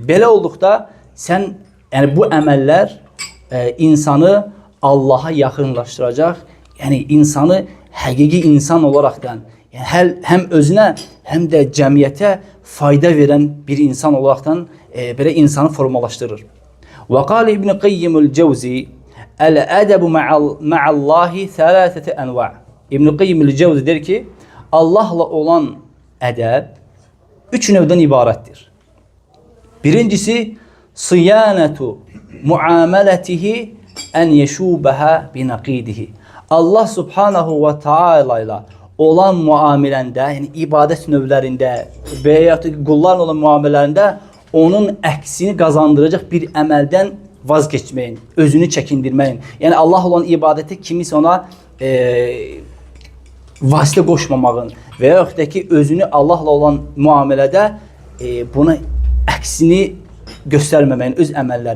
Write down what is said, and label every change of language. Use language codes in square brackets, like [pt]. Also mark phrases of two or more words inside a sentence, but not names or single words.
[az] Belə olduqda sən, yəni bu əməllər insanı Allaha yaxınlaşdıracaq, yəni insanı həqiqi insan olaraqdan, yəni həm özünə, həm də cəmiyyətə fayda verən bir insan olaraqdan belə insanı formalaşdırır. [ar] وقال ابن القيم الجوزي الأدب مع الله ثلاثة أنواع'. [az] İbn Qayyimul Cevzi der ki, Allahla olan ədəb 3 növdən ibarətdir. Birincisi, [ar] صيانة معاملته أن يشوبها بنقيصة. [az] Allah [ar] Subhanahu ve Taala [az] ilə olan muamiləndə, yəni ibadət növlərində və ya qullarla olan muamilələrində onun əksini qazandıracaq bir əməldən vaz keçməyin, özünü çəkindirməyin. Yəni Allah olan ibadətə kimisə ona vasitə qoşmamağın və yaxud da ki, özünü Allahla olan müamilədə buna əksini göstərməməyin öz əməllərini.